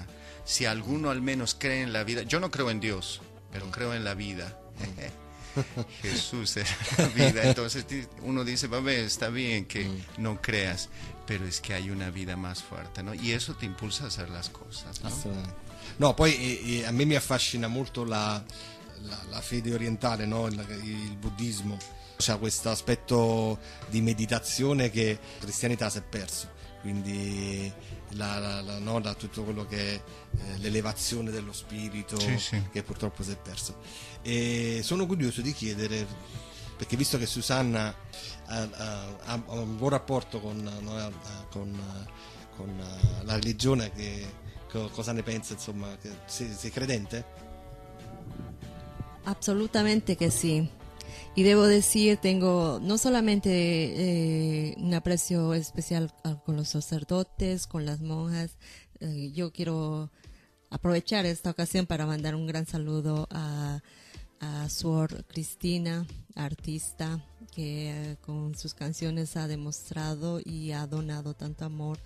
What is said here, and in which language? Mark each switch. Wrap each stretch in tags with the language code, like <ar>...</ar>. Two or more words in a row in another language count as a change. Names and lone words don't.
<es>Si alguno al menos cree en la vida, yo no creo en Dios, pero creo en la vida. Jesús es la vida. Entonces uno dice, está bien que no creas, pero es que hay una vida más fuerte, ¿no? Y eso te impulsa a hacer las cosas, ¿no?</es> <it>No, poi a me mi affascina molto la fede orientale, no? Il buddismo. C'ha questo aspetto di meditazione che la cristianità si è perso. Quindi da tutto quello che è l'elevazione dello spirito, sì. Che purtroppo si è perso. E sono curioso di chiedere, perché visto che Susanna ha un buon rapporto con la religione, cosa ne pensa, insomma, sei credente?</it> <es>Absolutamente que sí. Y debo decir, tengo no solamente un aprecio especial con los sacerdotes, con las monjas. Yo quiero aprovechar esta ocasión para mandar un gran saludo a Suor Cristina, artista, que con sus canciones ha demostrado y ha donado tanto amor.</es>